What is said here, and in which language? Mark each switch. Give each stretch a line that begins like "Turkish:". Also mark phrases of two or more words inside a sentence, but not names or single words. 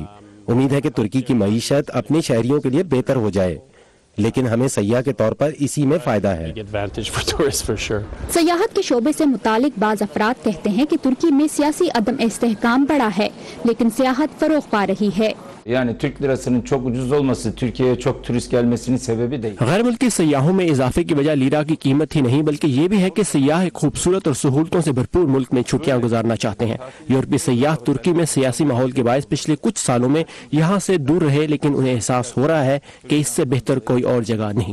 Urdu: اُمید ہے کہ ترکی کی معیشت اپنے شہریوں کے لیے بہتر ہو جائے، لیکن ہمیں سیاح کے طور پر اسی میں فائدہ ہے. سیاحت کے شعبے سے متعلق بعض افراد کہتے ہیں کہ ترکی میں سیاسی عدم استحکام بڑھا ہے، لیکن سیاحت فروغ پا رہی ہے.
Turkish: Yani Türk lirasının çok ucuz olması Türkiye'ye çok turist gelmesinin sebebi değil.
Urdu: غیر ملکی سیاحوں میں اضافے کی وجہ لیرا کی قیمت ہی نہیں، بلکہ یہ بھی ہے کہ سیاح ایک خوبصورت اور سہولتوں سے بھرپور ملک میں چھٹیاں گزارنا چاہتے ہیں. یورپی سیاح ترکی میں سیاسی ماحول کے باعث پچھلے کچھ سالوں میں یہاں سے دور رہے، لیکن انہیں احساس ہو رہا ہے کہ اس سے بہتر کوئی اور جگہ نہیں.